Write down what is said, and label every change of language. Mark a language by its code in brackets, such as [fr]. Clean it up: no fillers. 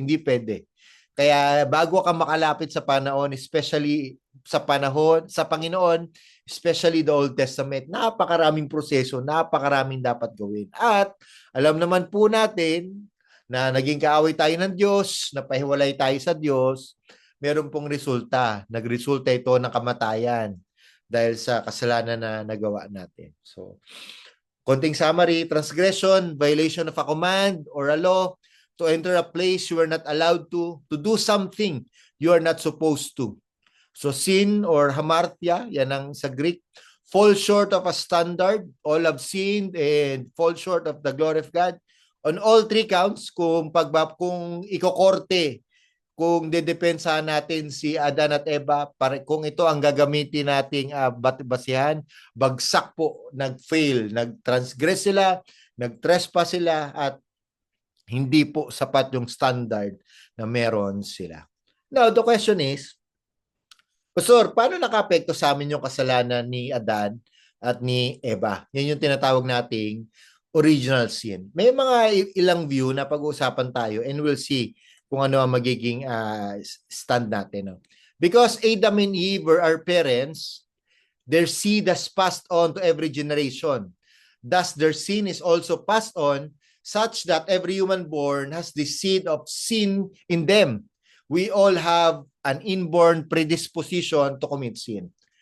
[tl] Hindi pwede. Kaya bago ka makalapit sa panahon, especially sa Panginoon, especially the Old Testament, napakaraming proseso, napakaraming dapat gawin. At alam naman po natin na naging kaaway tayo ng Diyos, napahiwalay tayo sa Diyos, meron pong resulta. Nagresulta ito ng kamatayan dahil sa kasalanan na nagawa natin. [en] So, [tl] konting summary, [en] transgression, violation of a command or a law, to enter a place you are not allowed to do something you are not supposed to. So sin or hamartia, [tl] yan ang sa Greek, [en] fall short of a standard, all have sinned and fall short of the glory of God. [tl] On all three counts, kung ikokorte, kung dedepensahan natin si Adan at Eva, kung ito ang gagamitin nating basihan, bagsak po, nag-fail, nag-transgress sila, nag-trespass sila, at hindi po sapat yung standard na meron sila. [en] Now, the question is, [tl] Pastor, paano naka-apekto sa amin yung kasalanan ni Adan at ni Eva? Yan yung tinatawag nating original sin. May mga ilang view na pag-uusapan tayo [en] and we'll see [tl] kung ano ang magiging stand natin. No? [en] Because Adam and Eve were our parents, their seed has passed on to every generation. Thus, their sin is also passed on such that every human born has the seed of sin in them. We all have an inborn predisposition to commit sin.